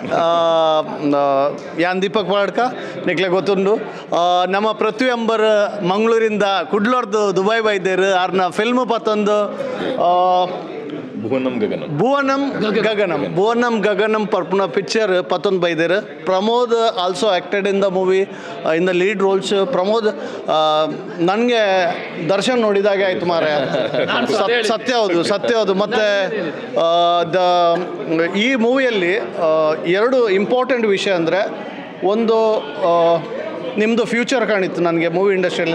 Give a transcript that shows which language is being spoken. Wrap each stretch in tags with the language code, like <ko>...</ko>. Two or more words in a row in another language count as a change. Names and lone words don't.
<tcy>ಯಾನ್ ದೀಪಕ್ ಪಾಡ್ಕ ನಿಕ್ಲೆ ಗೊತ್ತುಂಡು ನಮ್ಮ ಪೃಥ್ವಿ ಅಂಬರ್ ಮಂಗಳೂರಿಂದ ಕುಡ್ಲೋರ್ದು ದುಬೈ ಬೈದೇರು ಆರ್ನ ಫಿಲ್ಮ್ ಪತ್ತೊಂದು ಭುವನಂ ಗಗನಂ ಪರ್ಪುನ ಪಿಕ್ಚರ್ ಪತ್ತೊಂದು ಬೈದೇರು.</tcy> <en>Pramod also acted in the movie in the lead roles.</en> <kn>ಪ್ರಮೋದ್ ನನಗೆ ದರ್ಶನ್ ನೋಡಿದಾಗೆ ಆಯಿತು ಮಾರೆ. ಸತ್ಯ ಹೌದು. ಮತ್ತು ಈ ಮೂವಿಯಲ್ಲಿ ಎರಡು ಇಂಪಾರ್ಟೆಂಟ್ ವಿಷಯ ಅಂದರೆ, ಒಂದು ನಿಮ್ಮದು ಫ್ಯೂಚರ್ ಕಾಣಿತ್ತು ನನಗೆ</kn> <en>movie industryalli.</en>